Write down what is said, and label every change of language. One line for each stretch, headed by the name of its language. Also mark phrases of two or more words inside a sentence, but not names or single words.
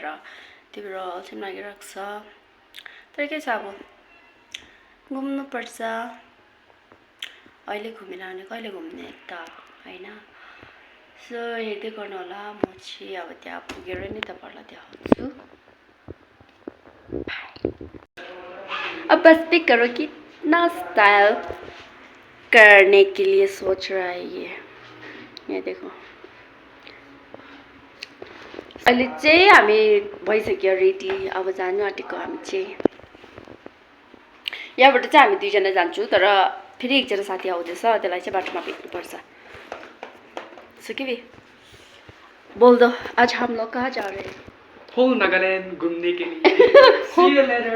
Nepali: त्यही भएर अल्छी लागिरहेको छ, तर के छ अब घुम्नु पर्छ। अहिले घुमेन भने कहिले घुम्ने त हैन। सो हेर्दै गर्नु होला, म चाहिँ अब त्यहाँ पुगेर नि तपाईहरुलाई देखाउँछु।
Hindi: अब स्पीक करो, कितना स्टाइल करने के लिए सोच रहा है ये देखो।
Nepali: अहिले चाहिँ हामी भइसक्यो रेडी, अब जानु आँटेको हामी चाहिँ। यहाँबाट चाहिँ हामी दुईजना जान्छौँ, तर फेरि एकजना साथी आउँदैछ, त्यसलाई चाहिँ बाटोमा भेट्नु पर्छ।
Hindi: सो के बोल दो, आज हम लोग कहाँ जा रहे हैं? होल नागालैंड घूमने के लिए।
English: See you later.